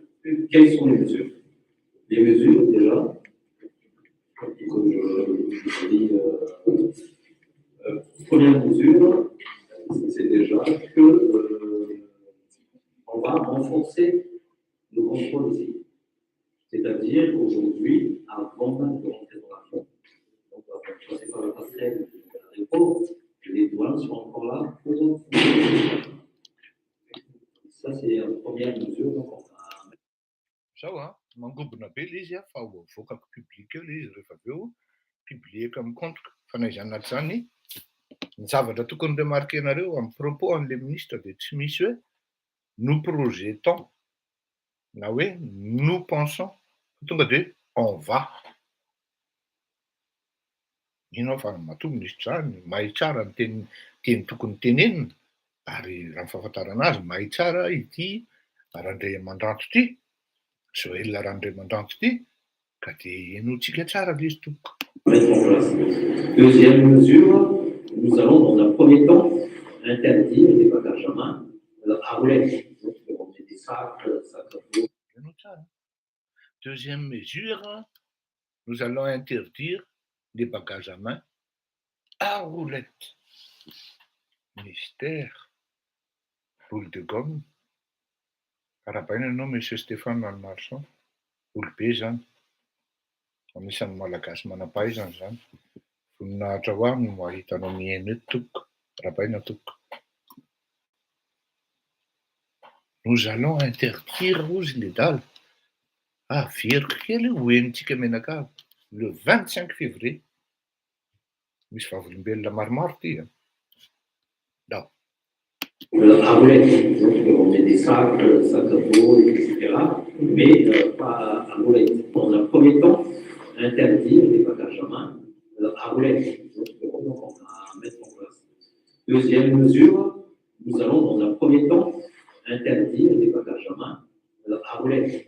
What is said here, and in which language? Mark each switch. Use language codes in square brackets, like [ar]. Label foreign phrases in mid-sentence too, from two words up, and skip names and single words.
[fr] Quelles sont les mesures? Les mesures, déjà, comme je dis, première mesure, c'est déjà que on va renforcer le contrôle ici. C'est-à-dire qu'aujourd'hui, avant même de rentrer dans l'avion, donc on va passer par la passerelle de l'aéroport, les douanes sont encore là pour ça, c'est la première mesure. Donc on va... [mg] Zao mangobona be le izy fa ho avoakako public eo le izy rehefa avy eo publieko amin'ny compte fa na izy anaty zany ny zavatra tokony remarquenareo amin'ny propos an'le ministre de tsy misy hoe [fr] nous projetons [mg] na hoe [fr] nous pensons [mg] tonga de [fr] on va. [mg] Inao fa matoa ministra zany mahay tsara ny teny tokony tenenina ary raha ny fahafantarana azy mahay tsara ity Randriamandrato ity, Joël Randriamandrato ity Ka dia hainoantsika tsara ilay izy tompoko. [fr] Mettre en place. Deuxième mesure, nous allons dans un premier temps interdire les bagages à main à roulettes. Donc, on met des sacs à dos. [mg] Hainao tsara. [fr] Deuxième mesure, nous allons interdire les bagages à main à roulettes. Mystère. Boule de gomme. [mg] Karabaina ianao monsieur Stéphane Marchand. Olobe zany. Anisan'ny malagasy manam-pahaizana zany. Voninahitra ho aho no ahitanao mihaino eto tompoko. Karabaina tompoko. [fr] Nous allons interdire hozy les dalles. [mg] Ah, veriko kely ho henontsika menakava. [fr] Le 25 février. [mg] Misy vavolombelona maromaro ty. [fr] Non. À roulettes, donc on met des sacs à dos, etc. Mais pas à roulettes. Dans un premier temps, interdire les bagages à main à roulettes. Donc on va mettre en place. Deuxième mesure, nous allons dans un premier temps interdire les bagages à main à roulettes.